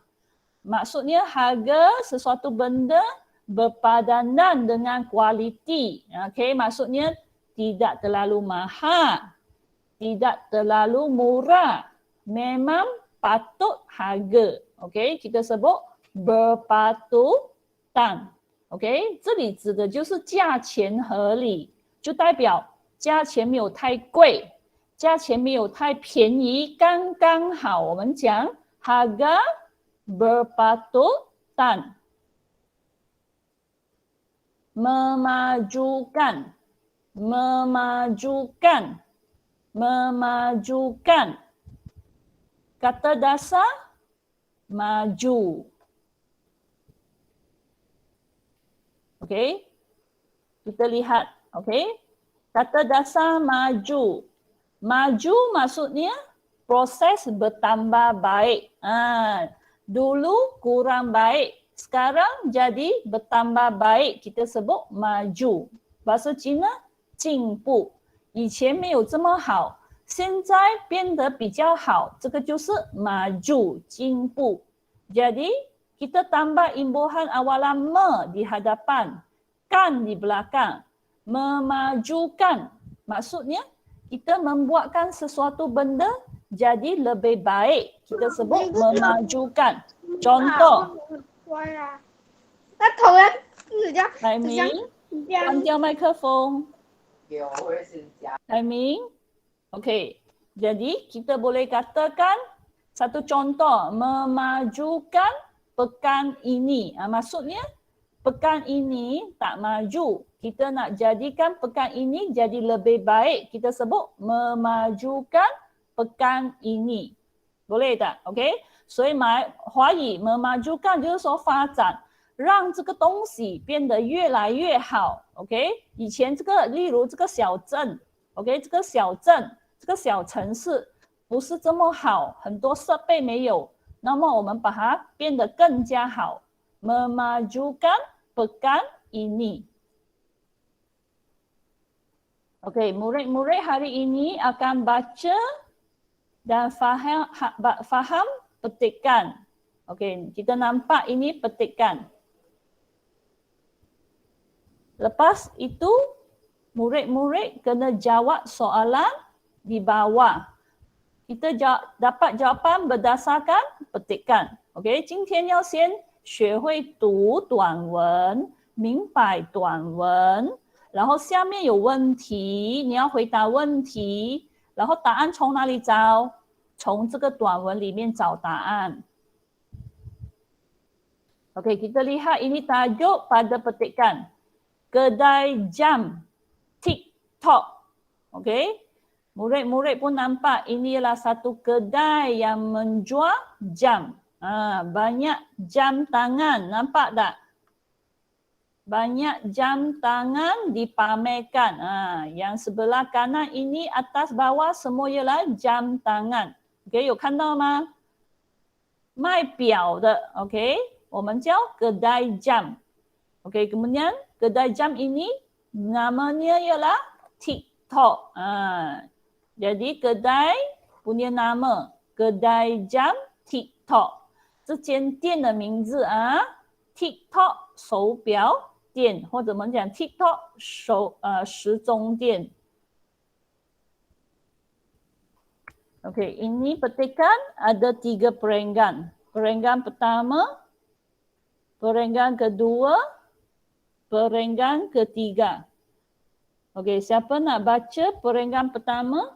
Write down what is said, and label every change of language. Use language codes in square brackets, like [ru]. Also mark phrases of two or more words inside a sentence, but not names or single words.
[ms] Maksudnya harga sesuatu benda berpadanan dengan kualiti. Okey, maksudnya tidak terlalu mahal, tidak terlalu murah. Memang patut harga. Okey, kita sebut berpatutan. [zh] OK， 这里指的就是价钱合理，就代表价钱没有太贵，价钱没有太便宜，刚刚好。我们讲 [ms] harga berpatutan， memajukan, memajukan, memajukan. Kata dasar maju. Okey, kita lihat. Okey, kata dasar maju. Maju maksudnya proses bertambah baik. Dulu kurang baik, sekarang jadi bertambah baik. Kita sebut maju. Bahasa Cina 进步。 [zh] 以前没有这么好，现在变得比较好，这个就是 maju 进步。 [ms] Jadi kita tambah imbuhan awalan me di hadapan, kan di belakang. Memajukan. Maksudnya kita membuatkan sesuatu benda jadi lebih baik. Kita sebut memajukan. Contoh. [zh] 那头人指甲海明，关掉麦克风。海明. [ms] Okey. Jadi kita boleh katakan satu contoh. Memajukan pekan ini. Maksudnya pekan ini tak maju. Kita nak jadikan pekan ini jadi lebih baik. Kita sebut memajukan pekan ini. Boleh tak? [zh] OK。所以华语 memajukan 就是说发展，让这个东西变得越来越好。OK。以前这个，例如这个小镇 ，OK， 这个小镇，这个小城市不是这么好，很多设备没有。那么我们把它变得更加好。 [ms] Memajukan pekan ini. Okey, murid-murid hari ini akan baca dan faham petikan. Okey, kita nampak ini petikan. Lepas itu, murid-murid kena jawab soalan di bawah. Kita dapat jawapan berdasarkan petikan. [zh] OK， 今天要先学会读短文，明白短文，然后下面有问题，你要回答问题，然后答案从哪里找？从这个短文里面找答案。OK， [ms] kita lihat ini tajuk pada petikan. Kedai jam TikTok. OK。Murid-murid pun nampak ini adalah satu kedai yang menjual jam. Banyak jam tangan, nampak tak? Banyak jam tangan dipamerkan. Yang sebelah kanan ini atas bawah semua ialah jam tangan. [zh] OK， 有看到吗？卖表的 OK， 我们叫 [ms] kedai jam. OK， kemudian kedai jam ini namanya ialah TikTok. Jadi kedai punya nama kedai jam TikTok， [zh] 这间店的名字啊 ，TikTok 手表店，或者我们讲 TikTok 时钟店。 [ms] Okey, ini petikan ada 3 perenggan. Perenggan pertama, perenggan kedua, perenggan ketiga. Okey, siapa nak baca perenggan pertama?